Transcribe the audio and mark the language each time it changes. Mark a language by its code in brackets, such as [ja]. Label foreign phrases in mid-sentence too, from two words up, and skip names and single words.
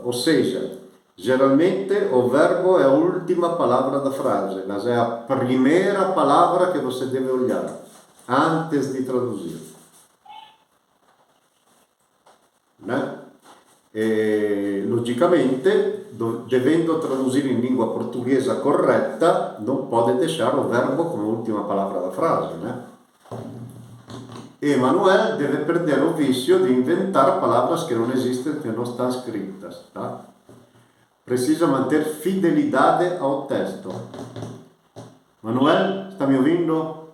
[pt] Ou seja, geralmente o verbo é a última palavra da frase, mas é a primeira palavra que você deve olhar antes de traduzir. Né? E, logicamente, devendo traduzir [it] in lingua portoghese corretta, non [pt] pode deixar o verbo [it] come ultima [pt] palavra da frase, né? E Manuel deve perder o vício de inventar palavras que não existem, que não estão escritas, tá? Precisa manter fidelidade ao texto. Manuel, está me ouvindo?